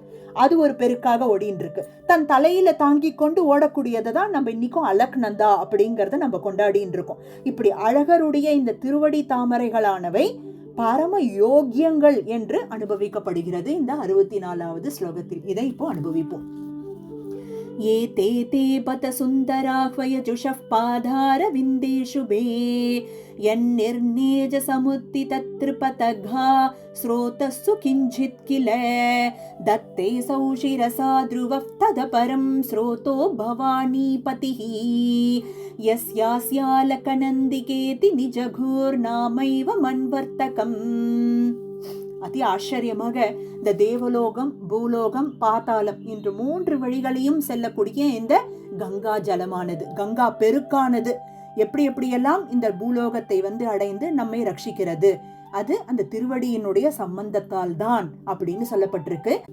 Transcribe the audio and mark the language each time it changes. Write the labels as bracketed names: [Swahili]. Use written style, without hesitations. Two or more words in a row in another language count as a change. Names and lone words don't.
[Tamil] அது ஒரு பெருக்காக ஓடின்னு இருக்கு. தன் தலையில தாங்கி கொண்டு ஓடக்கூடியதை தான் நம்ம இன்னைக்கும் அலக்நந்தா அப்படிங்கறத நம்ம கொண்டாடின்னு இருக்கோம். இப்படி அழகருடைய இந்த திருவடி தாமரைகளானவை பரம யோகியங்கள் என்று அனுபவிக்கப்படுகிறது இந்த 64வது ஸ்லோகத்தில். இதை இப்போ அனுபவிப்போம். [Sanskrit] ये ते ते बत सुन्दराह्वयजुषः पादारविन्देषु भे यन्निर्नेज समुत्थितत्रिपतघा स्रोतस्सु किञ्चित् किल दत्ते सौशिरसा ध्रुवः तदपरं स्रोतो भवानीपतिः यस्यास्यालकनन्दिकेति निजघोर्नामैव मन्वर्तकम्. [Tamil] அதி ஆச்சரியமாக இந்த தேவலோகம், பூலோகம், பாதாளம் என்று 3 வழிகளையும் செல்லக்கூடிய இந்த கங்கா ஜலமானது, கங்கா பெருக்கானது எப்படி எப்படியெல்லாம் இந்த பூலோகத்தை வந்து அடைந்து நம்மை ரட்சிக்கிறது, அது அந்த திருவடியினுடைய சம்பந்தத்தால் தான் அப்படின்னு சொல்லப்பட்டிருக்கு.